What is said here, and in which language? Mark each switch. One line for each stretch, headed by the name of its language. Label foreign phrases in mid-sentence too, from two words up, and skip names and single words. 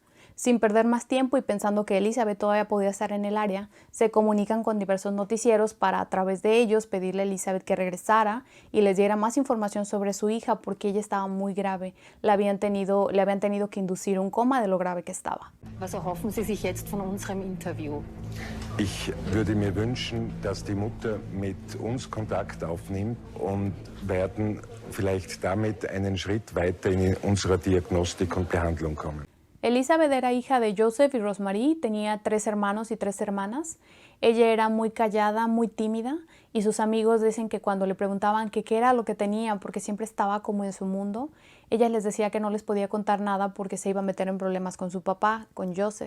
Spanish: Sin perder más tiempo y pensando que Elizabeth todavía podía estar en el área, se comunican con diversos noticieros para a través de ellos pedirle a Elizabeth que regresara y les diera más información sobre su hija porque ella estaba muy grave. Le habían tenido que inducir un coma de lo grave que estaba.
German: Was erhoffen Sie sich jetzt von unserem Interview? Ich würde mir wünschen, dass die Mutter mit uns Kontakt aufnimmt und werden vielleicht damit einen Schritt weiter in unserer Diagnostik und Behandlung kommen.
Spanish: Elizabeth era hija de Joseph y Rosemary, tenía 3 hermanos y 3 hermanas. Ella era muy callada, muy tímida y sus amigos dicen que cuando le preguntaban qué era lo que tenía porque siempre estaba como en su mundo, ella les decía que no les podía contar nada porque se iba a meter en problemas con su papá, con Joseph.